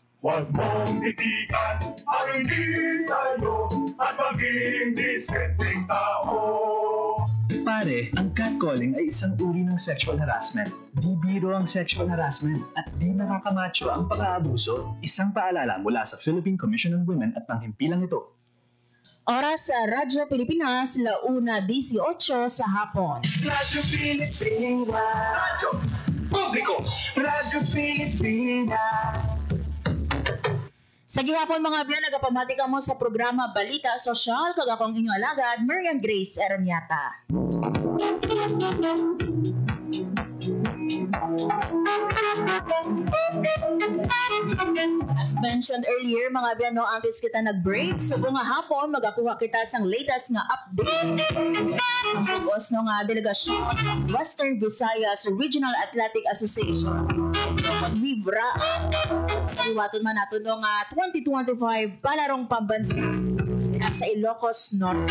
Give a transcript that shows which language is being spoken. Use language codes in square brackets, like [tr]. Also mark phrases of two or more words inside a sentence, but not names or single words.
[tl] Huwag mong titigan ang hindi sa'yo at maging disenteng tao. Pare, ang catcalling ay isang uri ng [en] sexual harassment. [tl] Di biro ang [en] sexual harassment [tl] at di nakakamacho ang pang-aabuso. Isang paalala mula sa Philippine Commission on Women at panghimpilang ito. Oras sa Radyo Pilipinas, 1:18 sa hapon. Radyo Pilipinas. Radyo Publiko. Radyo Pilipinas. [hil] Sa gihapon mga biyan, nagapamati ka mo sa programa Balita Sosyal, kag akong inyong alagad, Marian Grace Ermiata. [en] As mentioned earlier, [hil] mga biyan, no, antes kita nag-break, subo nga hapon, magakuha kita sang latest nga update. Ang pagos no nga delegasyon sa Western Visayas Regional Athletic Association. Vibra, iwaton man nato no nga 2025 palarong pambansa sa Ilocos Norte.